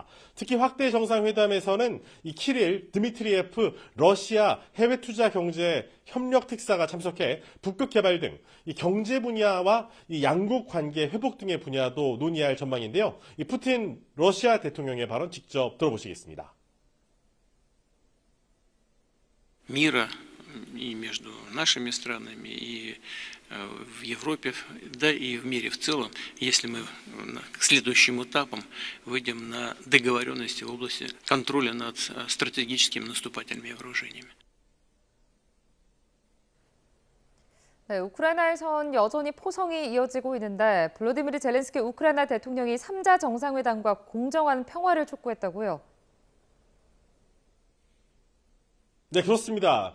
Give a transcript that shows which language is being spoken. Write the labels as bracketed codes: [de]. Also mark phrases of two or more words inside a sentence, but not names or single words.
[ko] 특히 확대 정상회담에서는 이 키릴 드미트리예프 러시아 해외 투자 경제 협력 특사가 참석해 북극 개발 등 이 경제 분야와 이 양국 관계 회복 등의 분야도 논의할 전망인데요. 이 푸틴 러시아 대통령의 발언 직접 들어보시겠습니다. [ru] Мира и между нашими странами, и в Европе, да и в мире в целом, если мы к следующим этапам выйдем на договоренности в области контроля над стратегическими наступательными вооружениями. [ko] 네, 우크라이나에선 여전히 포성이 이어지고 있는데 볼로디미르 젤렌스키 우크라이나 대통령이 3자 정상회담과 공정한 평화를 촉구했다고요? 네, 그렇습니다.